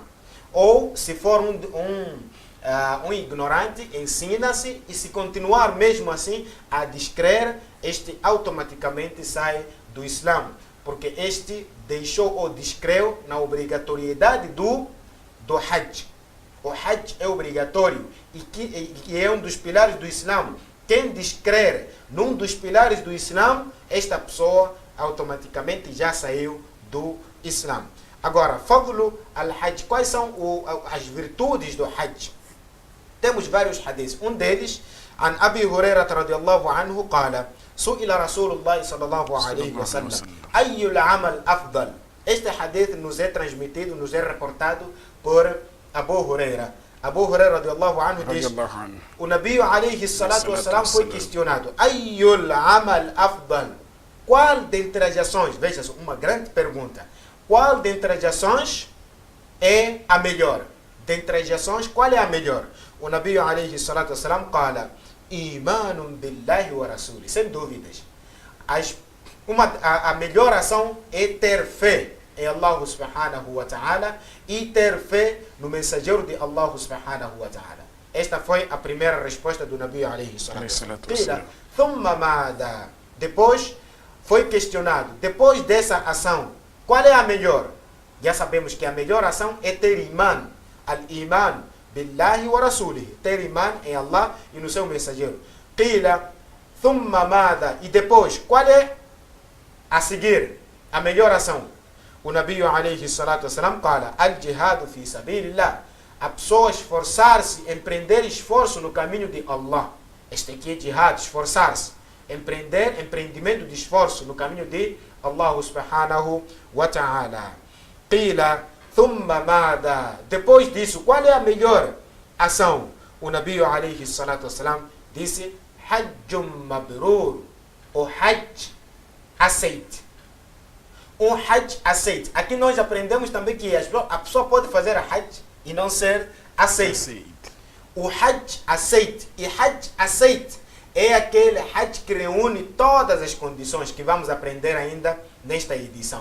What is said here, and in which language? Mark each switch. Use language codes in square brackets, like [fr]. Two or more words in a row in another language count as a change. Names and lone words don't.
[pt] Ou, se for um ignorante, ensina-se, e se continuar mesmo assim a descrer, este automaticamente sai do Islã, porque este deixou ou descreu na obrigatoriedade do Hajj. O Hajj é obrigatório e que é um dos pilares do Islã. Quem descrer num dos pilares do Islã, esta pessoa automaticamente já saiu do Islã. Agora, [ar] فضل الحج, [pt] quais são as virtudes do Hajj? Temos vários hadiths. Um deles, [ar] عن أبي هريرة رضي الله عنه قال: سئل رسول الله صلى الله عليه وسلم أي العمل أفضل. [pt] Este hadith nos é transmitido, nos é reportado por Abu Huraira. Abu Huraira [ar] رضي الله عنه [pt] diz: o Nabi [ar] عليه الصلاة والسلام [pt] foi questionado: [ar] أي العمل أفضل. [pt] Qual dentre as ações, veja só, uma grande pergunta, qual dentre as ações é a melhor? Dentre as ações, qual é a melhor? O Nabi [ar] عليه الصلاة والسلام [pt] fala: [ar] إيمان بالله ورسوله. [pt] Sem dúvidas. A melhor ação é ter fé em Allah [ar] سبحانه وتعالى [pt] e ter fé no mensageiro de Allah [ar] سبحانه وتعالى. [pt] Esta foi a primeira resposta do Nabi [ar] عليه الصلاة والسلام. [pt] Depois foi questionado, depois dessa ação, qual é a melhor? Já sabemos que a melhor ação é ter iman. [ar] الإيمان بالله ورسوله. [pt] Ter iman em Allah e no seu mensageiro. [ar] قيل، ثم ماذا. [pt] E depois, qual é a seguir? A melhor ação. O Nabi [ar] عليه الصلاة والسلام [pt] fala: [ar] الجهاد في سبيل الله. [pt] A pessoa esforçar-se, empreender esforço no caminho de Allah. Este aqui é jihad, esforçar-se. Empreendimento de esforço no caminho de Allah [ar] سبحانه وتعالى. قيل، ثم ماذا. [pt] Depois disso, qual é a melhor ação? O Nabi [ar] عليه الصلاة والسلام [pt] disse: [ar] حج مبرور. [pt] O hajj aceite. Um hajj aceite. Aqui nós aprendemos também que a pessoa pode fazer a hajj e não ser aceite. O hajj aceite. E hajj aceite é aquele hajj que reúne todas as condições que vamos aprender ainda nesta edição.